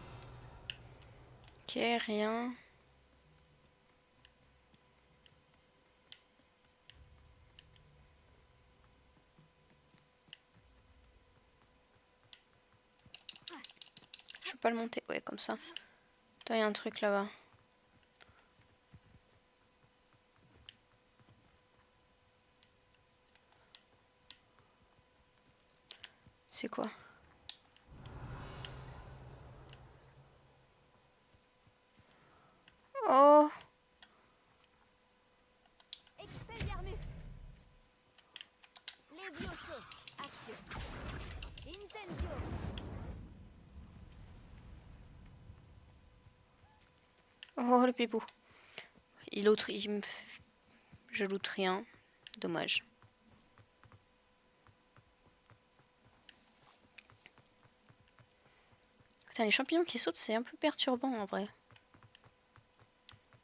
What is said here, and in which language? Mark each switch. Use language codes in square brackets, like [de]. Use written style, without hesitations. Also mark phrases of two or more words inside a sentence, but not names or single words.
[fr] Ok, rien. Je peux pas le monter. Ouais, comme ça. Attends, il y a un truc là-bas. C'est quoi? Oh! Expelliarmus. Levioso. Action. Incendio. Oh, le pipou. Je loot rien. Dommage. Putain, les champignons qui sautent, c'est un peu perturbant en vrai.